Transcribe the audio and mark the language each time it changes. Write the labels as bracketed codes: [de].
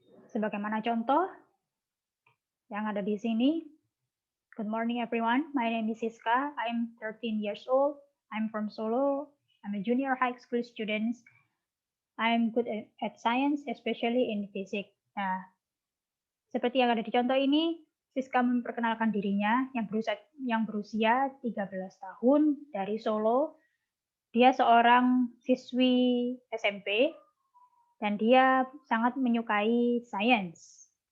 [id] Sebagaimana contoh yang ada di sini. [en] Good morning everyone, my name is Siska, I'm 13 years old, I'm from Solo, I'm a junior high school student, I'm good at science, especially in physics. [id] Nah, seperti yang ada di contoh ini, Siska memperkenalkan dirinya yang berusia 13 tahun dari Solo. Dia seorang siswi SMP dan dia sangat menyukai sains.